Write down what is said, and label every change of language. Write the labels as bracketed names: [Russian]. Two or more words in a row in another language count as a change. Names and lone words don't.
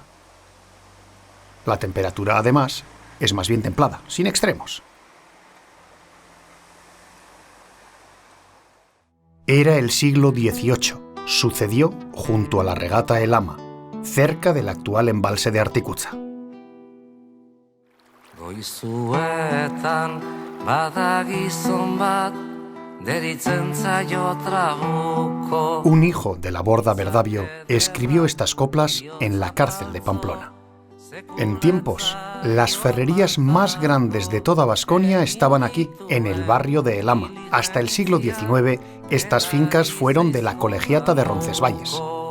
[Spanish] La temperatura, además, es más bien templada, sin extremos. Era el siglo XVIII. Sucedió junto a la regata Elama, cerca del actual embalse de Artikutza. [Basque] Goizuetan bada gizon bat deritzen zaio trabuko. [Spanish] Un hijo de la Borda Verdavio escribió estas coplas en la cárcel de Pamplona. En tiempos, las ferrerías más grandes de toda Baskonia estaban aquí, en el barrio de Elama. Hasta el siglo XIX, estas fincas fueron de la colegiata de Roncesvalles.